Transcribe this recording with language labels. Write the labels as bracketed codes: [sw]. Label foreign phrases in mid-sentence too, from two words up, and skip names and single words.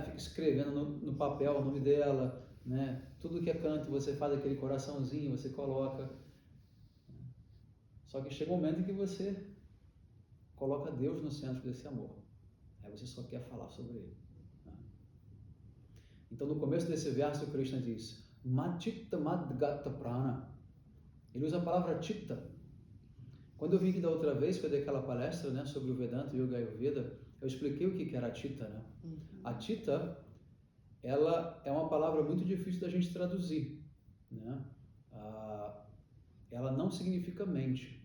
[pt] Fica escrevendo no papel o nome dela, tudo que é canto você faz aquele coraçãozinho, você coloca. Só que chega um momento em que você coloca Deus no centro desse amor. Aí você só quer falar sobre Ele. Então, no começo desse verso, Krishna diz: [sa] मच्चित्ता मद्गता प्राणा. [pt] Ele usa a palavra chitta. Quando eu vim aqui da outra vez, que eu dei aquela palestra sobre o Vedanta, Yoga Ayurveda, eu expliquei o que era a chitta. A chitta, ela é uma palavra muito difícil da gente traduzir. Ela não significa mente.